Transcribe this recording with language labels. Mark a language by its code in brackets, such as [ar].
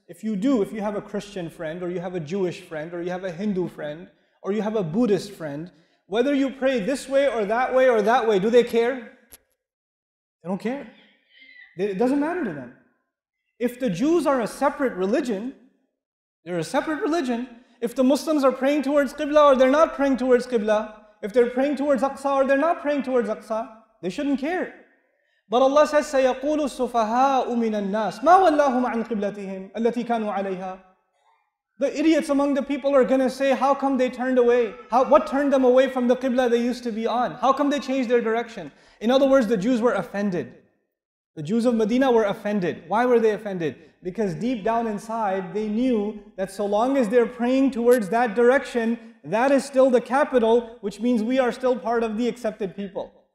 [en] If you do, if you have a Christian friend, or you have a Jewish friend, or you have a Hindu friend, or you have a Buddhist friend, whether you pray this way or that way or that way, do they care? They don't care. It doesn't matter to them. If the Jews are a separate religion, they're a separate religion. If the Muslims are praying towards Qibla or they're not praying towards Qibla, if they're praying towards Aqsa or they're not praying towards Aqsa, they shouldn't care. But Allah says, [ar] سَيَقُولُ السُّفَهَاءُ مِنَ النَّاسِ مَا وَلَّاهُمْ عَنْ قِبْلَتِهِمْ الَّتِي كَانُوا عَلَيْهَا. [en] The idiots among the people are going to say, how come they turned away? What turned them away from the Qibla they used to be on? How come they changed their direction? In other words, the Jews were offended. The Jews of Medina were offended. Why were they offended? Because deep down inside, they knew that so long as they're praying towards that direction, that is still the capital, which means we are still part of the accepted people.